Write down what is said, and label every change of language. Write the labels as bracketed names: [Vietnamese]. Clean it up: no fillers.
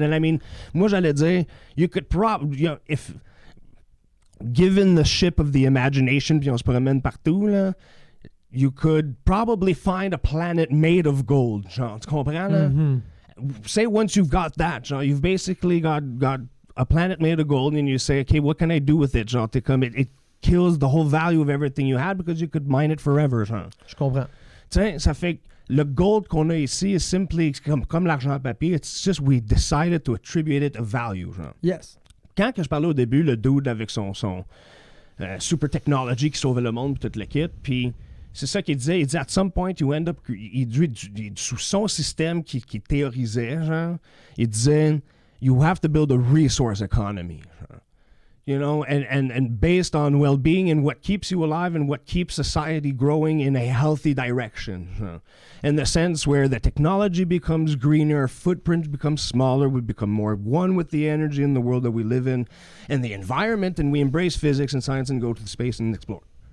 [English] And I mean, [French] moi, j'allais dire, [English] you could if given the ship of the imagination, [French] puis on se promène partout, là, [English] you could probably find a planet made of gold. [French] Genre, tu comprends, là? Mm-hmm. [English] Say once you've got that, genre, you've basically got a planet made of gold, and you say, okay, what can I do with it? Genre, it kills the whole value of everything you had because you could mine it forever. [French] Genre. Je comprends. Tu sais, ça fait que le gold qu'on a ici [English] is simply [French] comme l'argent à papier. [English] It's just we decided to attribute it a value. [French] Genre. [English] Yes. [French] Quand que je parlais au début, le dude avec son super technology qui sauvait le monde puis tout le kit, puis c'est ça qu'il disait. Il dit, [English] at some point, you end up... [French] sous son système qui théorisait, genre, il disait... [English] You have to build a resource economy, you know, and based on well-being and what keeps you alive and what keeps society growing in a healthy direction. In the sense where the technology becomes greener, footprint becomes smaller, we become more one with the energy in the world that we live in, and the environment, and we embrace physics and science and go to space and explore.